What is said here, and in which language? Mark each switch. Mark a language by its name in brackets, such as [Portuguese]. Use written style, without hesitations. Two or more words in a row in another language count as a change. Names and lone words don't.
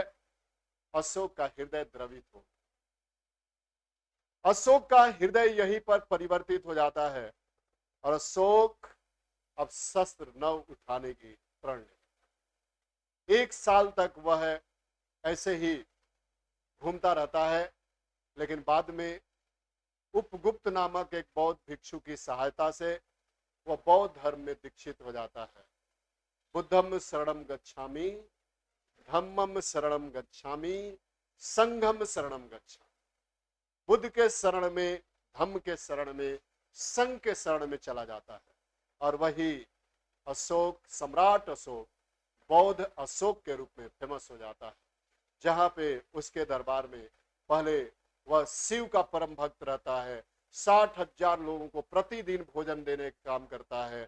[Hindi] अशोक का हृदय द्रवित हो, अशोक का हृदय यहीं पर परिवर्तित हो जाता है और अशोक अब शस्त्र न उठाने की प्रण लेता है। 1 साल तक वह ऐसे ही घूमता रहता है। लेकिन बाद में उपगुप्त नामक एक बौद्ध भिक्षु की सहायता से वह बौद्ध धर्म में दीक्षित हो जाता है। [Pali] बुद्धम शरणम गच्छामि, धम्मम शरणम गच्छामि, संघम शरणम गच्छामि। [Hindi] बुद्ध के शरण में, धम्म के शरण में, संघ के शरण में चला जाता है। और वही अशोक, सम्राट अशोक, बौद्ध अशोक के रूप में फेमस हो जाता है। जहां पे उसके दरबार में पहले वह शिव का परम भक्त रहता है, 60,000 लोगों को प्रतिदिन भोजन देने का काम करता है।